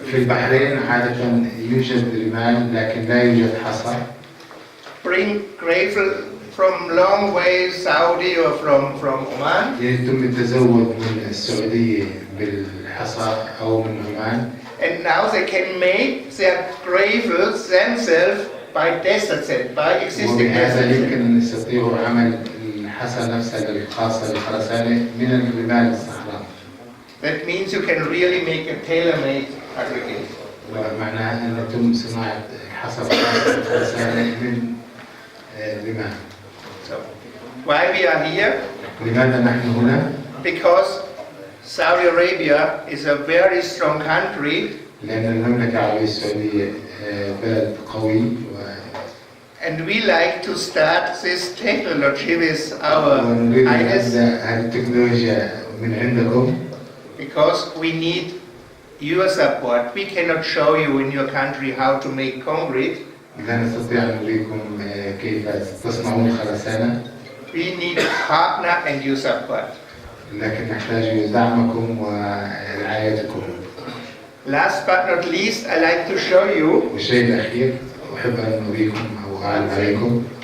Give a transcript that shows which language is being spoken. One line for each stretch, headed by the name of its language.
Arabic: في البحرين عادة يوجد رمال لكن لا يوجد حصى.
English: Bring gravel from long way, Saudi or from Oman.
Arabic: يتم التزود من السعودية بالحصى أو من عمان.
English: And now they can make their gravels themselves by desert sand, by existing
Arabic: وبهذا
English: desert
Arabic: يمكن
English: sand.
Arabic: أن يستطيعوا عمل الحصى نفسها الخاصة بالخرسانة من الرمال الصحراء.
English: That means you can really make a tailor-made aggregate.
Arabic: ومعناها أن يتم صناعة حصى خاصة بالخرسانة من الرمال.
English: So, why we are here?
Arabic: لماذا نحن هنا؟
English: Because Saudi Arabia is a very strong country,
Arabic: لأن المملكة العربية السعودية بلد قوي
English: and we like to start this technology with our
Arabic: ونريد أن
English: Highness,
Arabic: نبدأ هذه التكنولوجيا من عندكم
English: because we need your support. We cannot show you in your country how to make concrete.
Arabic: لا نستطيع أن نريكم كيف تصنعون خرسانة
English: We need a partner and your support.
Arabic: لكن نحتاج دعمكم ورعايتكم.
English: Last but not least, I like to show you
Arabic: والشيء الأخير أحب أن أريكم أو أعلم عليكم.